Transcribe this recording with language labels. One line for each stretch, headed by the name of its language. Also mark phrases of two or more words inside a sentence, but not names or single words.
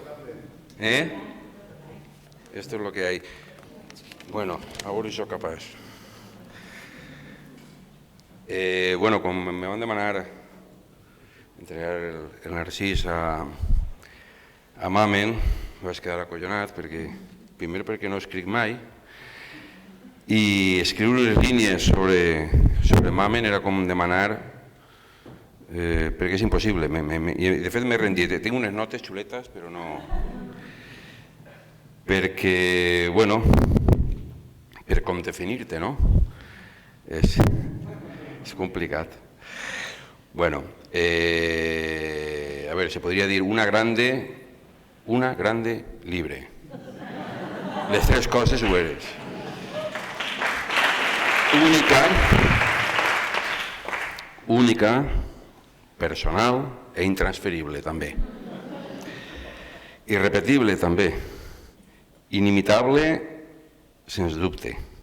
Spanish: Esto es lo que hay. Bueno, ahora soy capaz.
Catalan: Bueno, com me van demanar entregar el Narcís a Mamen, vaig quedar acollonat primer perquè no escric mai, i escriure les línies sobre Mamen era com demanar, perquè és impossible. De fet m'he rendit, tinc unes notes xuletes, però no... Perquè, bueno, per com definir-te, no? És complicat.
Spanish: Bueno, a ver, se podría decir una grande libre.
Catalan: Les tres coses ho eres.
Spanish: Única, personal e intransferible també.
Catalan: Irrepetible també. Inimitable, sens dubte.